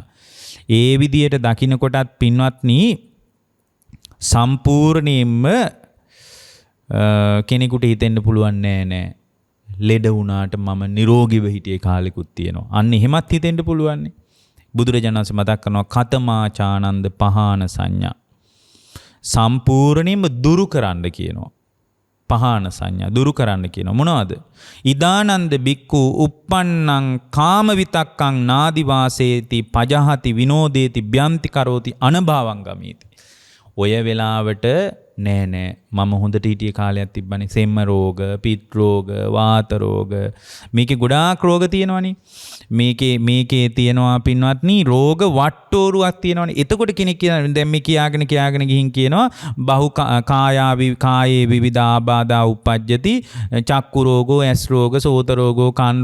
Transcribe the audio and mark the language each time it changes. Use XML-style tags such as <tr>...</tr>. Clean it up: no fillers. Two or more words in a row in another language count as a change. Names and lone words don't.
<si>ඒ විදියට දකින්නකොටත් පින්වත්නි සම්පූර්ණයෙන්ම කෙනෙකුට හිතෙන්න පුළුවන් නෑ ලෙඩ වුණාට මම නිරෝගීව හිටියේ කාලෙකුත් තියෙනවා. අන්න එහෙමත් හිතෙන්න පුළුවන්. බුදුරජාණන් වහන්සේ මතක් කරනවා</si> <pi>කතමාචානන්ද පහාන සංඥා.</pi> <si>සම්පූර්ණයෙන්ම දුරු කරන්න කියනවා.</si> <pi>පහාන සංඥා</pi> <si>දුරු කරන්න කියනවා. මොනවද?</si> <pi>ඉදානන්ද බික්කු uppannං කාම විතක්කං නාදි වාසේති පජහති විනෝදේති බ්‍යන්ති කරෝති අනභවං ගමීති.</pi> <si>ඔය වෙලාවට නෑ මම හොඳට හිටිය කාලයක් තිබ්බනේ. සෙම්ම රෝග, පිත් රෝග, වාත රෝග, මේකේ ගොඩාක් රෝග තියෙනවනේ. මේකේ තියෙනවා පින්වත්නි රෝග වට්ටෝරුවක් තියෙනවනේ. එතකොට කෙනෙක් කියන දැන් මේ කියාගෙන ගිහින් කියනවා</si> <pi>බහු කායේ විවිධ ආබාධා උප්පජ්ජති චක්කු රෝගෝ,</pi> <si>ඇස් රෝග,</si> <pi>සෝත රෝගෝ,</pi> <si>කන්</si>